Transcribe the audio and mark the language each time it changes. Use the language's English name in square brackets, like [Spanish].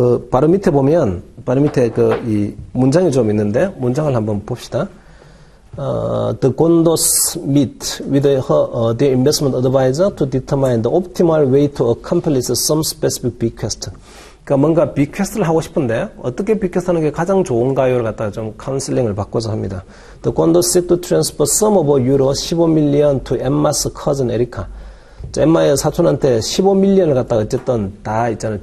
[Korean] 바로 밑에 보면, 바로 밑에 이 문장이 좀 있는데, 문장을 한번 봅시다. [English] The Gondos meet with their investment advisor to determine the optimal way to accomplish some specific bequest. [Korean] 그러니까 뭔가 bequest를 하고 싶은데, 어떻게 bequest 하는 게 가장 좋은가요를 갖다가 좀 카운슬링을 받고서 합니다. [English] The Gondos seek to transfer sum of euro 15 million to Emma's cousin Erica. [Korean] 엠마의 사촌한테 15밀리언을 갖다가 어쨌든 다 있잖아요.